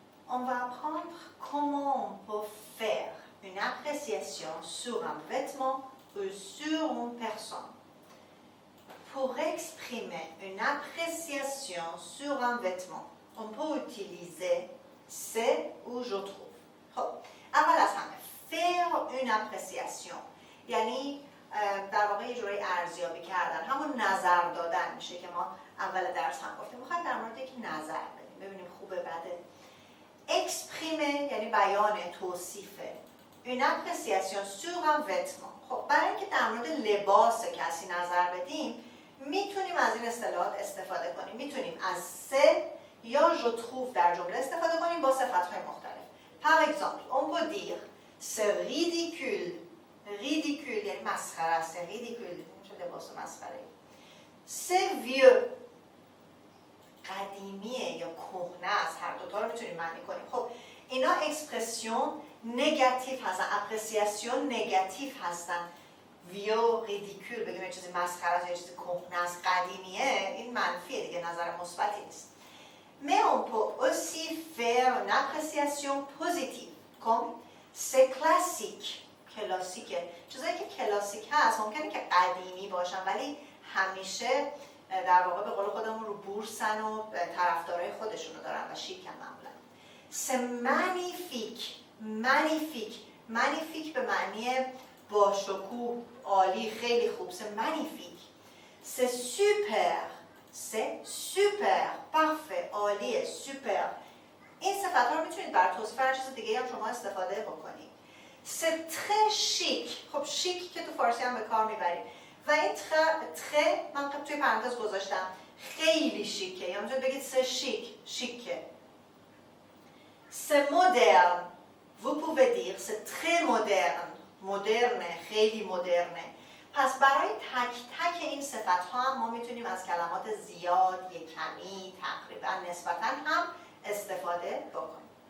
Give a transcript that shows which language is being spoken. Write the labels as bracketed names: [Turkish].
[French] On va apprendre comment on peut faire une appréciation sur un vêtement ou sur une personne. Pour exprimer une appréciation sur un vêtement, on peut utiliser c'est ou je trouve. [Persian] خب اول از همه [French] faire une appréciation [Persian] یعنی در واقع یه جوری ارزیابی کردن، همون نظر دادن میشه که ما اول درس هم گفتیم. میخوایم در مورد یک نظر بدیم، ببینیم خوبه بده. exprimer یعنی بیان، توصیفه. [French] une appréciation sur un vêtement. [Persian] خب برای اینکه در مورد لباس کسی نظر بدیم میتونیم از این اصطلاحات استفاده کنیم. میتونیم از سه یا [French] je trouve [Persian] در جمله استفاده کنیم با صفت‌های مختلف. [French] par exemple on peut dire c'est ridicule. [Persian] ridicule یعنی مسخره است. ridicule چه لباس مسخره. [French] c'est vieux [Persian] قدیمیه یا کهنه است. هر دوتا رو میتونیم معنی کنیم. خب اینا اکسپرسیون نگاتیو هستن، اپریسیاسیون نگاتیو هستن. ویو، ریدیکول بگیم یه چیزی مسخره است یا چیزی کهنه است، قدیمیه، این منفیه دیگه، نظر مثبتی نیست. [French] mais on peut aussi faire une appréciation positive comme c'est classique. [Persian] کلاسیکه. چیزایی که کلاسیک هست ممکنه که قدیمی باشن ولی همیشه در واقع به قول خودمون رو بورسن و طرفدارای خودشونو دارن و شیکن معمولا. [French] c'est magnifique. magnifique. [Persian] magnifique به معنی با شکوه، عالی، خیلی خوب. [French] c'est magnifique. c'est super. c'est super. parfait. [Persian] عالیه. [French] super. [Persian] این صفت‌ها رو میتونید برای توصیف هر چیز دیگه هم شما استفاده بکنید. [French] c'est très chic. [Persian] خب شیک که تو فارسی هم به کار میبریم و این très من توی پرانتز گذاشتم خیلی شیکه، یا میتونید بگید [French] c'est chic. [Persian] شیکه. [French] c'est moderne. vous pouvez dire c'est très moderne. [Persian] مدرنه، خیلی مدرنه. پس برای تک تک این صفت ها هم ما میتونیم از کلمات زیاد، یک کمی، تقریبا، نسبتا هم استفاده بکنیم.